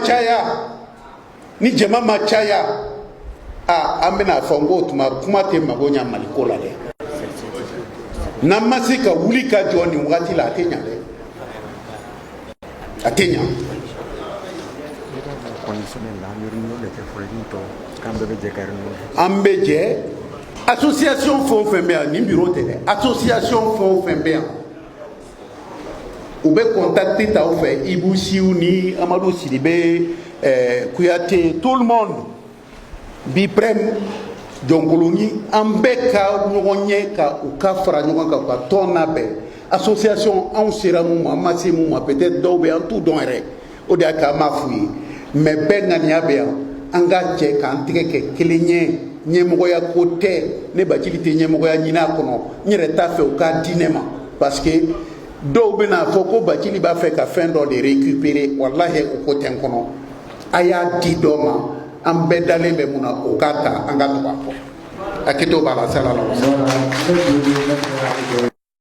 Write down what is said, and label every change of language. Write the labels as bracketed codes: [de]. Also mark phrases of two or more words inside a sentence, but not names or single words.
[bm] ma caya an bɛna fɔ n ko tuma kuma tɛ mago ɲɛ Mali ko la dɛ n'an ma se ka wuli ka jɔ nin wagati la a tɛ ɲɛ dɛ a tɛ ɲɛ an bɛ jɛ association fɛn o fɛn bɛ yan nin bureau tɛ dɛ association fɛn o fɛn bɛ yan u bɛ contacter t'aw fɛ Ibou Siw ni Amadou Sidibe Kuyate [fr] tout le monde [bm] Biprem Jɔnkoloni an bɛɛ ka ɲɔgɔn ye ka u ka fara ɲɔgɔn kan ka tɔn labɛn association anw sera mun ma an ma se mun ma peut-être dɔw bɛ an t'u dɔn yɛrɛ o de y'a kɛ an m'a f'u ye mais bɛɛ ŋaniya bɛ yan an ka jɛ k'an tigɛ kɛ kelen ye ɲɛmɔgɔya ko tɛ ne Bacili tɛ ɲɛmɔgɔya ɲini a kɔnɔ n yɛrɛ t'a fɛ u k'a di ne ma [fr] parce que [bm] dɔw bɛna fɔ ko Bacili b'a fɛ ka fɛn dɔ de récupérer walahi o ko tɛ n kɔnɔ a y'a di dɔ ma an bɛɛ dalen bɛ mun na o k'a ta an ka to k'a fɔ a kɛtɔ b'a la salala